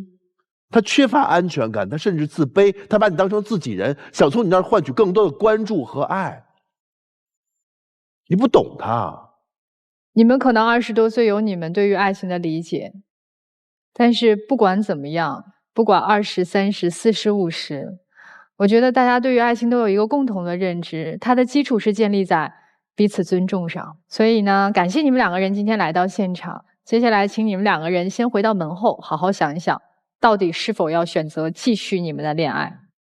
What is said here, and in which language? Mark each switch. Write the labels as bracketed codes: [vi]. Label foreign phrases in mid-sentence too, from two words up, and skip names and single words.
[zh] 他缺乏安全感，他甚至自卑，他把你當成自己人，想從你那兒換取更多的關注和愛。你不懂他。你們可能20多歲有你們對於愛情的理解，但是不管怎麼樣，不管20、30、40、50，我覺得大家對於愛情都有一個共同的認知，它的基礎是建立在彼此尊重上。所以呢，感謝你們2個人今天來到現場。接下来請你們2個人先回到門後，好好想一想，到底是否要選擇繼續你們的戀愛。